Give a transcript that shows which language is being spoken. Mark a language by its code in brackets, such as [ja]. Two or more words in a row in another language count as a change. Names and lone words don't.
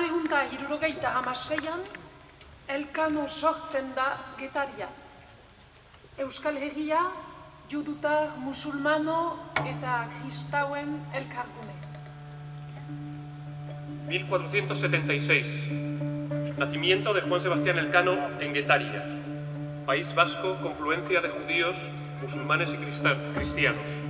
[eu] 1176an, Elkano sortzen da Getaria. Euskal Herria, judutar, musulmano eta kristauen elkargune. 1476. [es] Nacimiento de Juan Sebastián Elcano en Guetaria, País Vasco, confluencia de judíos, musulmanes y cristianos.